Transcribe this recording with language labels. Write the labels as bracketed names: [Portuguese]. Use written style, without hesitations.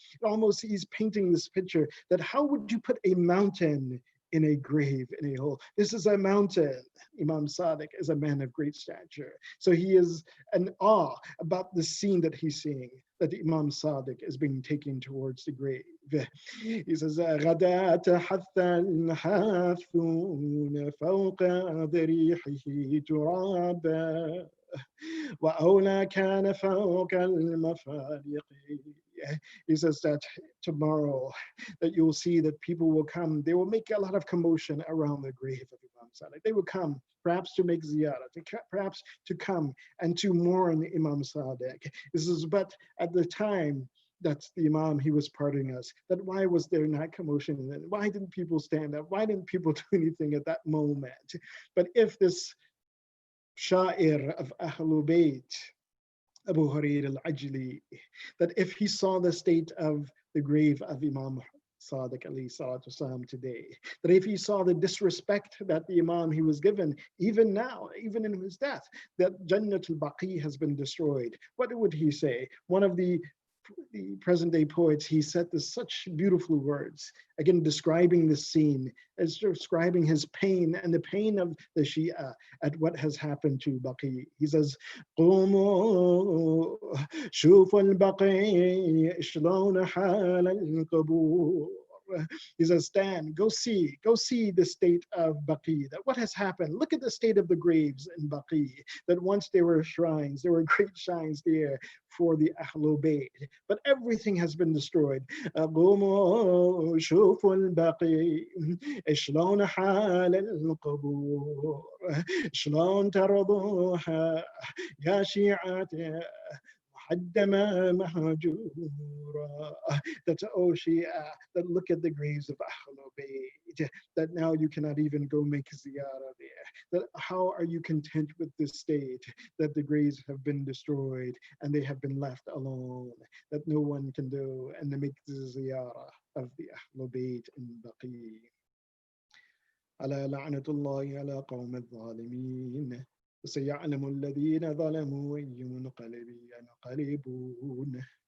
[English] Almost he's painting this picture that how would you put a mountain in a grave, in a hole? This is a mountain. Imam Sadiq is a man of great stature. So he is in awe about the scene that he's seeing, that Imam Sadiq is being taken towards the grave. [Arabic] He says, غَدَاتَ حَثَّ الْحَاثُونَ فَوْقَ ضَرِيحِهِ تُرَابًا وَأَوْلَى كَانَ فَوْقَ الْمَفَارِقِ. [English] He says that tomorrow that you'll see that people will come, they will make a lot of commotion around the grave of Imam Sadiq. They will come perhaps to make ziyarah, perhaps to come and to mourn Imam Sadiq. This is, but at the time that's the Imam, he was pardoning us, that why was there not commotion? Why didn't people stand up? Why didn't people do anything at that moment? But if this Sha'ir of Ahlul Bayt, Abu Hurair al-Ajli, that if he saw the state of the grave of Imam Sadiq alayhi salatu wasalam today, that if he saw the disrespect that the Imam he was given, even now, even in his death, that Jannat al-Baqi has been destroyed, what would he say? One of the present day poets, he said this such beautiful words, again describing the scene, as describing his pain and the pain of the Shia at what has happened to Baqi. [Arabic] He says, قوموا شوفوا البقي شلون حال القبور. [English] He says, stand, go see the state of Baqi, that what has happened. Look at the state of the graves in Baqi, that once there were shrines, there were great shrines there for the Ahlul Bayt, but everything has been destroyed. [Arabic] قوموا شوفوا البقي شلون حال القبور شلون ترضوها يا شيعة محدمة مهجورة. [English] That's oh Shia, that look at the graves of Ahlul Bayt, that now you cannot even go make ziyarah there. That how are you content with this state, that the graves have been destroyed and they have been left alone, that no one can do and they make the ziyarah of the Ahlul Bayt in Baqi. [Arabic] على لعنة الله على قوم الظالمين وسيعلم الذين ظلموا أي منقلب ينقلبون.